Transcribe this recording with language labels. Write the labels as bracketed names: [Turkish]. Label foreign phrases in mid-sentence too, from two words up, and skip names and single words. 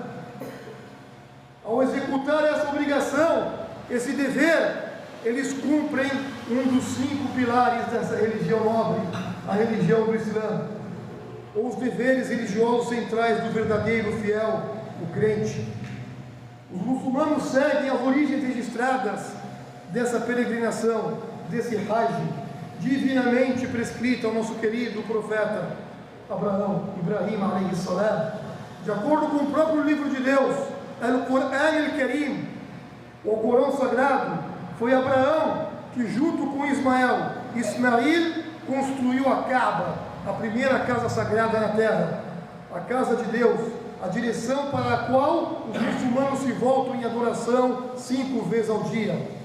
[Portuguese] Ao executar essa obrigação, esse dever, eles cumprem um dos 5 pilares dessa religião nobre, a religião do Islã, ou os deveres religiosos centrais do verdadeiro fiel, o crente. Os muçulmanos seguem as origens registradas dessa peregrinação, desse Hajj, divinamente prescrita ao nosso querido profeta Abraão, [Arabic] إبراهيم عليه السلام, [Portuguese] de acordo com o próprio livro de Deus, Al-Qur'an al-Karim, o Corão Sagrado. Foi Abraão que, junto com Ismael construiu a Kaaba, a primeira casa sagrada na terra, a casa de Deus, a direção para a qual os muçulmanos se voltam em adoração 5 vezes ao dia.